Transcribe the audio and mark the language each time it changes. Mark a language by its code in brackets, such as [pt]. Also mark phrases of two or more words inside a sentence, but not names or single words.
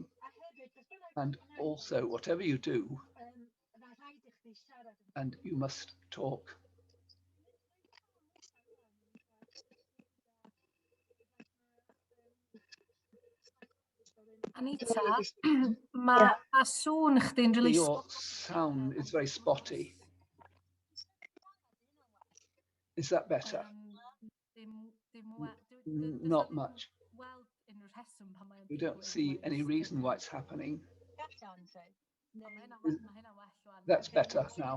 [en] And also, whatever you do, and you must talk. Anita, [cy] mae sŵn chdi'n really [en] Your sound is very spotty. Is that better? Not much. We don't see any reason why it's happening. That's better now.